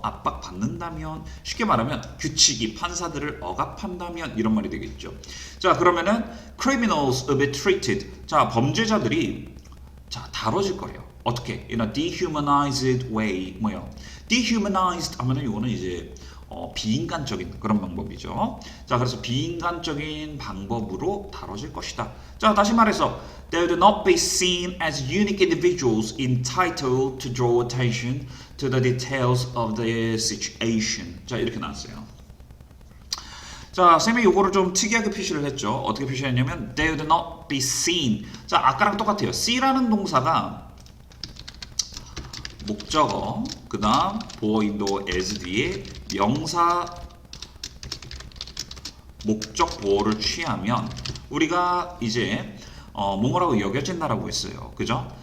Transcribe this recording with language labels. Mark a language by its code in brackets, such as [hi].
[ko] 압박받는다면 쉽게 말하면 규칙이 판사들을 억압한다면 이런 말이 되겠죠. 자, 그러면은 [en] criminals will be treated. [ko] 자, 범죄자들이 자, 다뤄질 거예요. 어떻게? [en] In a dehumanized way. [ko] 뭐요? dehumanized 하면은 이거는 이제 비인간적인 그런 방법이죠. 자, 그래서 비인간적인 방법으로 다뤄질 것이다. 자, 다시 말해서 [en] they would not be seen as unique individuals entitled to draw attention to the details of their situation. [ko] 자, 이렇게 나왔어요. 자, 쌤이 요거를 좀 특이하게 표시를 했죠. 어떻게 표시했냐면 [en] they would not be seen. [ko] 자, 아까랑 똑같아요. see라는 동사가 목적어, 그 다음 보어인도 as 뒤에 명사 목적 보어를 취하면 우리가 이제 뭐뭐라고 여겨진다라고 했어요. 그죠?